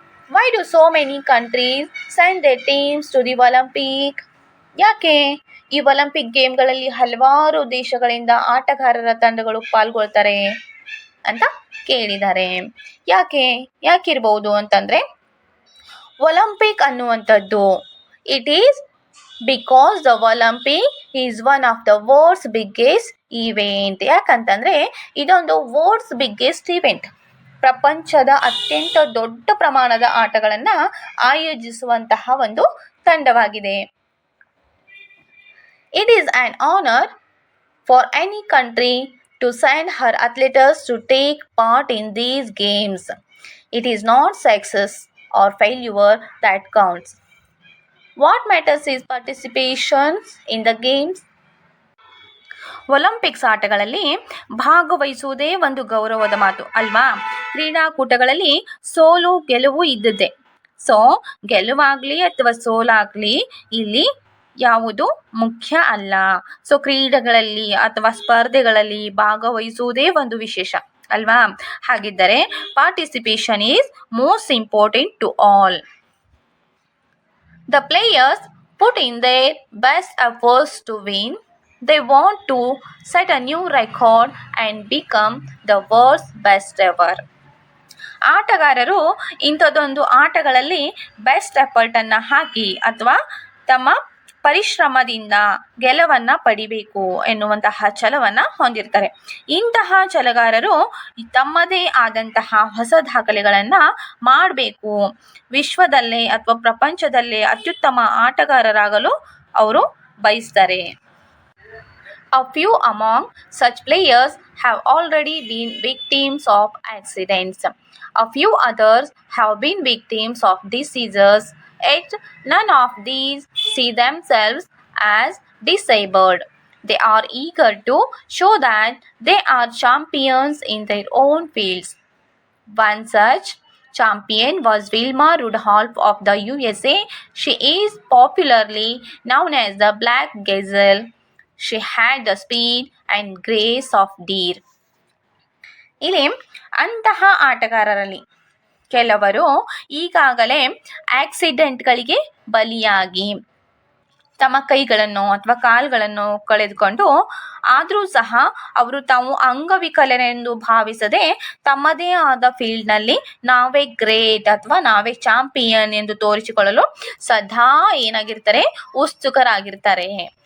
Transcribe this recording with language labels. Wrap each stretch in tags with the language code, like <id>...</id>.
<en>Why do so many countries send their teams to the Olympic?</en> <kn>ಯಾಕೆ ಈ Olympic ಗೇಮ್ಗಳಲ್ಲಿ ಹಲವಾರು ದೇಶಗಳಿಂದ ಆಟಗಾರರ ತಂಡಗಳು ಪಾಲ್ಗೊಳ್ತಾರೆ? ಅಂತ ಕೇಳಿದ್ದಾರೆ. ಯಾಕಿರ್ಬೋದು ಅಂತಂದರೆ, ಒಲಿಂಪಿಕ್ ಅನ್ನುವಂಥದ್ದು</kn> <en>It is because the Olympic is one of the world's biggest event.</en> <kn>ಯಾಕಂತಂದರೆ ಇದೊಂದು</kn> <en>world's biggest event,</en> <kn>ಪ್ರಪಂಚದ ಅತ್ಯಂತ ದೊಡ್ಡ ಪ್ರಮಾಣದ ಆಟಗಳನ್ನು ಆಯೋಜಿಸುವಂತಹ ಒಂದು ತಂಡವಾಗಿದೆ.</kn> <en>It is an honour for any country to send her athletes to take part in these games. It is not success or failure that counts. What matters is participation in the games.</en> <kn>Olympics ಆಟಗಳಲ್ಲಿ ಭಾಗವಹಿಸುವುದೇ ಒಂದು ಗೌರವದ ಮಾತು ಅಲ್ವಾ. ಕ್ರೀಡಾಕೂಟಗಳಲ್ಲಿ ಸೋಲು ಗೆಲುವು ಇದ್ದದ್ದೇ. So ಗೆಲುವಾಗಲಿ ಅಥವಾ ಸೋಲಾಗಲಿ ಇಲ್ಲಿ ಯಾವುದು ಮುಖ್ಯ ಅಲ್ಲ. ಸೊ ಕ್ರೀಡೆಗಳಲ್ಲಿ ಅಥವಾ ಸ್ಪರ್ಧೆಗಳಲ್ಲಿ ಭಾಗವಹಿಸುವುದೇ ಒಂದು ವಿಶೇಷ ಅಲ್ವಾ. ಹಾಗಿದ್ದರೆ</kn> <en>Participation is most important to all. The players put in their best efforts to win. They want to set a new record and become the world's best ever.</en> <kn>ಆಟಗಾರರು ಇಂಥದ್ದೊಂದು ಆಟಗಳಲ್ಲಿ ಬೆಸ್ಟ್ ಎಫರ್ಟನ್ನು ಹಾಕಿ ಅಥವಾ ತಮ್ಮ ಪರಿಶ್ರಮದಿಂದ ಗೆಲುವನ್ನು ಪಡಿಬೇಕು ಎನ್ನುವಂತಹ ಛಲವನ್ನು ಹೊಂದಿರ್ತಾರೆ. ಇಂತಹ ಛಲಗಾರರು ತಮ್ಮದೇ ಆದಂತಹ ಹೊಸ ದಾಖಲೆಗಳನ್ನು ಮಾಡಬೇಕು, ವಿಶ್ವದಲ್ಲೇ ಅಥವಾ ಪ್ರಪಂಚದಲ್ಲೇ ಅತ್ಯುತ್ತಮ ಆಟಗಾರರಾಗಲು ಅವರು ಬಯಸ್ತಾರೆ.</kn> <en>A few among such players have already been victims of accidents. A few others have been victims of diseases, yet none of these see themselves as disabled. They are eager to show that they are champions in their own fields. One such champion was Wilma Rudolph of the USA. She is popularly known as the Black Gazelle. She had the speed and grace of deer.</en> <kn>ಇಲ್ಲಿ ಅಂತಹ ಆಟಗಾರರಲ್ಲಿ ಕೆಲವರು ಈಗಾಗಲೇ ಆಕ್ಸಿಡೆಂಟ್ಗಳಿಗೆ ಬಲಿಯಾಗಿ ತಮ್ಮ ಕೈಗಳನ್ನು ಅಥವಾ ಕಾಲುಗಳನ್ನು ಕಳೆದುಕೊಂಡು ಆದರೂ ಸಹ ಅವರು ತಾವು ಅಂಗವಿಕಲರೆಂದು ಭಾವಿಸದೆ ತಮ್ಮದೇ ಆದ ಫೀಲ್ಡ್ನಲ್ಲಿ ನಾವೇ ಗ್ರೇಟ್ ಅಥವಾ ನಾವೇ ಚಾಂಪಿಯನ್ ಎಂದು ತೋರಿಸಿಕೊಳ್ಳಲು ಸದಾ ಏನಾಗಿರ್ತಾರೆ, ಉತ್ಸುಕರಾಗಿರ್ತಾರೆ.</kn>